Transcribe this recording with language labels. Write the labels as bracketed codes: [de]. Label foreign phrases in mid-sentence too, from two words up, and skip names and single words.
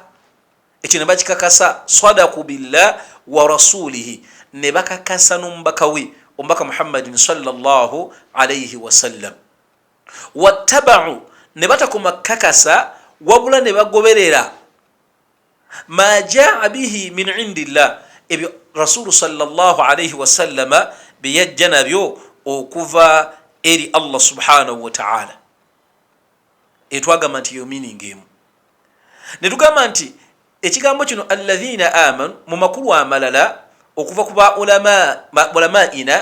[lg] Ekyo ne bakikakasa. [ar] صدقوا بالله ورسوله, [lg] ne bakakasa n'omubaka we omubaka [ar] محمد صلى الله عليه وسلم. [lg] Wattaba'u, ne batakoma kakasa wabula ne bagoberera [ar] ما جاء به من عند الله, [lg] ebyo [ar] رسول صلى الله عليه وسلم [lg] biyajja nabyo okuva eri [ar] الله سبحانه وتعالى. [lg] Etwagamba nti yo meaning emu. Ne tugamba nti ekigambo kino [ar] الذين آمنوا [lg] mu makulu amalala okuva ku ulamaina